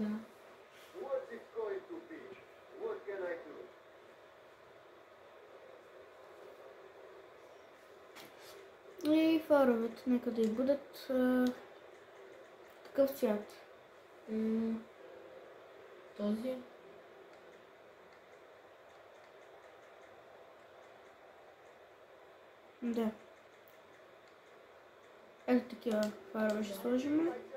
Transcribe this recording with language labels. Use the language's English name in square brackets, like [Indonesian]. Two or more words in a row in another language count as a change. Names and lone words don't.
[English] What's it going to be? What can I do? [Bulgarian] И фаровете, нека да и бъдат такъв цвят. Този. Да. Ето такива фарове ще сложим.